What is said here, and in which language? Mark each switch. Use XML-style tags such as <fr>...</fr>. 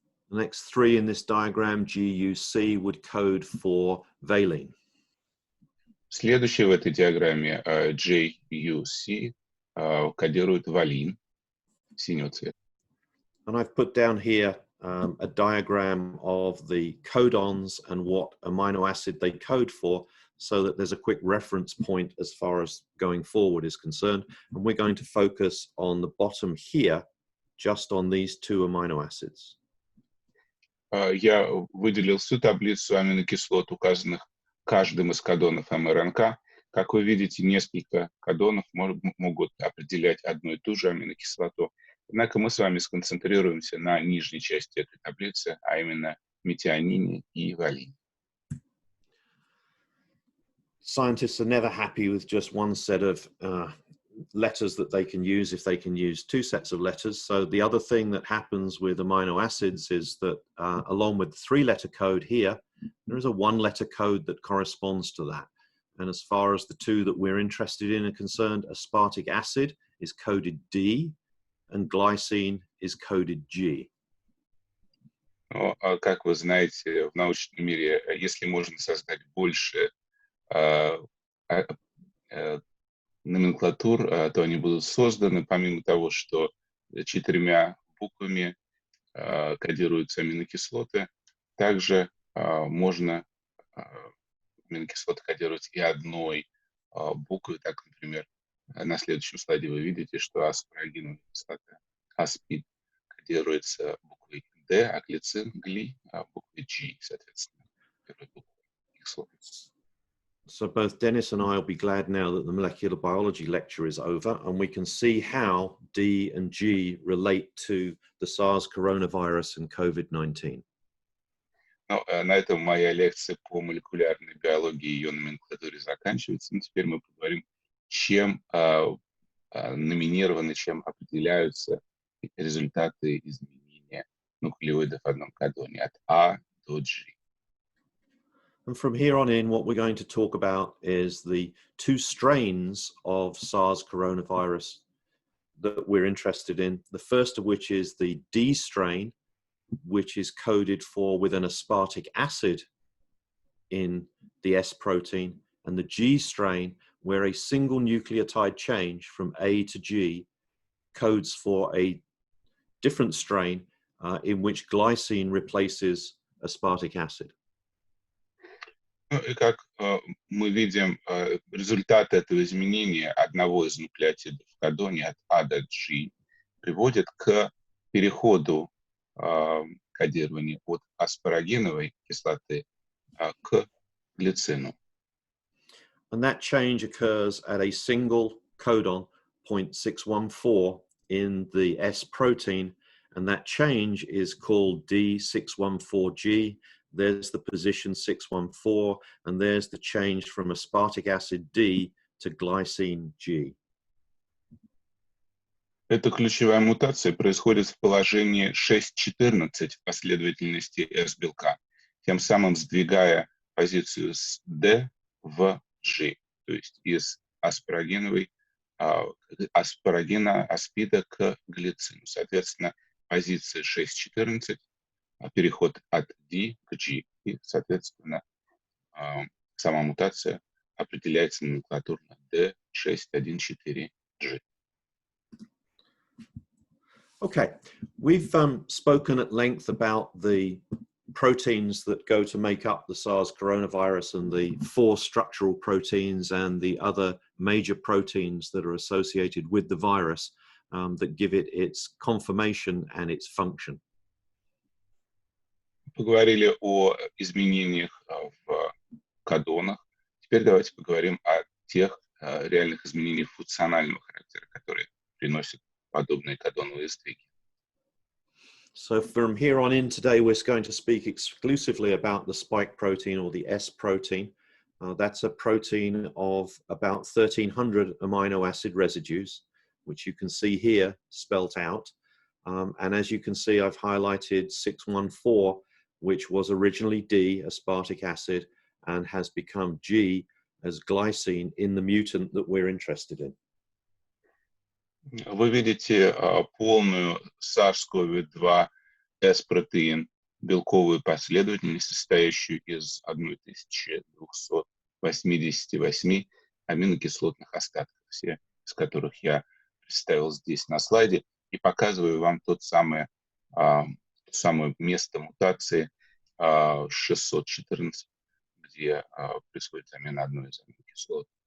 <en>The next three in this diagram, GUC, would code for valine.</en> <ru>Следующий в этой диаграмме JUC кодирует валин синего цвета.</ru> <en>And I've put down here a diagram of the codons and what amino acid they code for, so that there's a quick reference point as far as going forward is concerned. And we're going to focus on the bottom here, just on these two amino acids.</en> <ru>Я выделил всю таблицу аминокислот, указанных каждым из кодонов МРНК. Как вы видите, несколько кодонов могут определять одну и ту же аминокислоту. Однако мы с вами сконцентрируемся на нижней части этой таблицы, а именно метионине и валине.</ru> <en>Scientists are never happy with just one set of letters that they can use if they can use two sets of letters. So the other thing that happens with amino acids is that along with the three-letter code here, there is a one-letter code that corresponds to that. And as far as the two that we're interested in are concerned, aspartic acid is coded D and glycine is coded G.</en> <ru>Но, как вы знаете, в научном мире, если можно создать больше номенклатур, то они будут созданы, помимо того, что 4 буквами кодируются аминокислоты, также можно аминокислоты кодировать и одной буквой. Так, например, на следующем слайде вы видите, что аспарагиновая кислота, аспид, кодируется буквой D, а глицин, гли, буквой G, соответственно, первой буквой кислоты.</ru> <en>So both Dennis and I will be glad now that the molecular biology lecture is over and we can see how D and G relate to the SARS coronavirus and COVID-19.</en> <ru>Ну, на этом моя лекция по молекулярной биологии и ее номенклатуре заканчивается. Но теперь мы поговорим, чем номинированы, чем определяются результаты изменения нуклеоидов в одном кодоне от А до G.</ru> <en>And from here on in, what we're going to talk about is the two strains of SARS coronavirus that we're interested in. The first of which is the D strain, which is coded for with an aspartic acid in the S protein, and the G strain, where a single nucleotide change from A to G codes for a different strain in which glycine replaces aspartic acid.</en> <ru>Ну, и как мы видим, результат этого изменения одного из нуклеотидов в кодоне от А до G приводит к переходу кодирования от аспарагиновой кислоты к глицину.</ru> <en>And that change occurs at a single codon, 0.614, in the S protein, and that change is called D614G. There's the position 614, and there's the change from aspartic acid D to glycine G.</en> <ru>Эта ключевая мутация происходит в положении 6.14 в последовательности S-белка, тем самым сдвигая позицию с D в G, то есть из аспарагина, аспида к глицину. Соответственно, позиция 6.14, переход от D к G, и, соответственно, сама мутация определяется номенклатурно D614G.</ru> <en>Okay, we've spoken at length about the proteins that go to make up the SARS coronavirus and the 4 structural proteins and the other major proteins that are associated with the virus that give it its conformation and its function.</en> <ru>Поговорили о изменениях в кодонах. Теперь давайте поговорим о тех реальных изменениях функционального характера, которые приносят подобные кодоновые сдвиги.</ru> <en>So from here on in today, we're going to speak exclusively about the spike protein or the S protein. That's a protein of about 1,300 amino acid residues, which you can see here spelt out. And as you can see, I've highlighted 614, which was originally D, aspartic acid, and has become G as glycine in the mutant that we're interested in.</en> <ru>Вы видите полную SARS-CoV-2 S-протеин, белковую последовательность, состоящую из 1288 аминокислотных остатков, все из которых я представил здесь на слайде, и показываю вам то самое место мутации 614, где происходит замена одной из аминокислот.</ru>